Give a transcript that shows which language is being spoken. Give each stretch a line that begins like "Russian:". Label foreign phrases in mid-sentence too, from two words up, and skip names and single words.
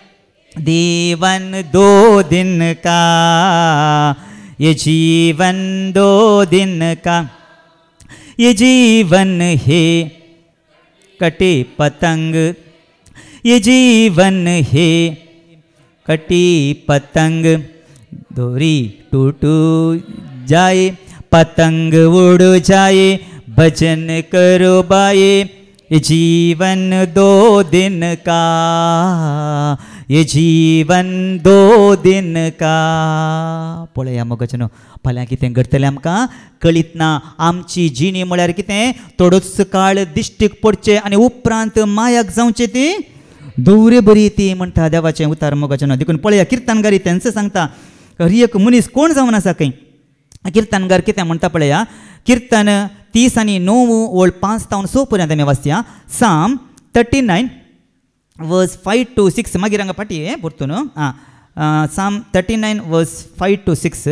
Hindi: जीवन 2 दिन का ये जीवन 2 दिन का ये जीवन है कटी पतंग ये जीवन है कटी पतंग डोरी टूट जाए पतंग उड़ जाए भजन करो बाए ये जीवन 2 दिन का ये जीवन 2 दिन का
Konkani: पळया मोगाचें फाल्यां कितें घडटलें आमकां कळीत ना आमची जिणी म्हळ्यार कितें थोडोच काळ दिश्टीक पडचे आनी उपरांत मायाक जावचें ती दवरे बरी ती म्हणटा देवाचें उतार मोगाचें देखून पळया किर्तनगारी तेंच सांगता एक मनीस कोण जावन आसा खंय किर्तनगार कितें म्हणटा पळया किर्तन 30 आनी 9 ओळ 5 तावन 6 पर्यंत आमी वाचया साम 39 वर्स 5 to 6 मागीर हांगा फाटी परतून साम 39 वर्स 5 to 6